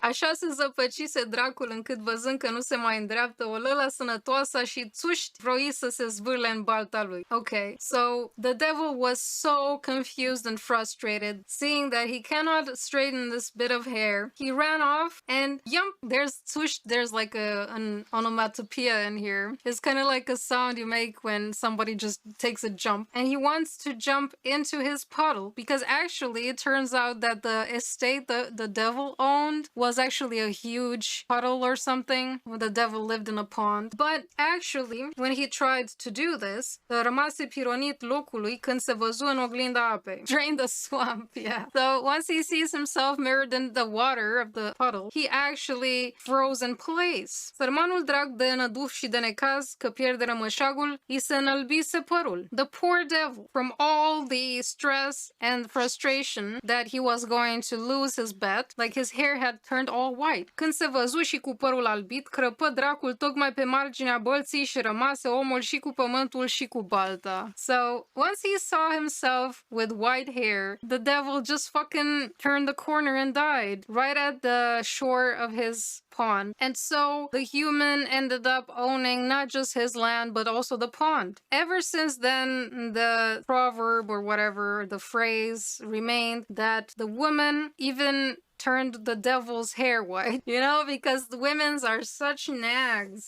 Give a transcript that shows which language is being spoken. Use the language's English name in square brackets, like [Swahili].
[Romanian] Așa se zăpăcise dracul încât văzând că nu se mai îndreaptă o lăla sănătoasă și țuști vroi să se zvârle în balta lui. [English] Okay, so the devil was so confused and frustrated, seeing that he cannot straighten this bit of hair. He ran off and yump, there's țuști, there's like an onomatopoeia in here. It's kind of like a sound you make when somebody just takes a jump. And he wants to jump into his puddle because actually it turns out that the estate the devil owned was actually a huge puddle or something. The devil lived in a pond. But actually, when he tried to do this, [Romanian] rămase pironit locului când se văzu în oglinda apei. [English] Drain the swamp, yeah. So once he sees himself mirrored in the water of the puddle, he actually froze in place. [Romanian] Sărmanul drag de năduf și de necaz că pierde rămășagul, i se înălbise părul. [English] The poor devil, from all the stress and frustration that he was going to lose his bet, like his hair had turned all white. [Romanian] Când se văzu și cu părul albit, crăpă dracul tocmai pe marginea bălții și rămase omul și cu pământul și cu balta. [English] So, once he saw himself with white hair, the devil just fucking turned the corner and died right at the shore of his pond. And so the human ended up owning not just his land, but also the pond. Ever since then, the proverb or whatever, the phrase remained that the woman even turned the devil's hair white, you know, because the women's are such nags.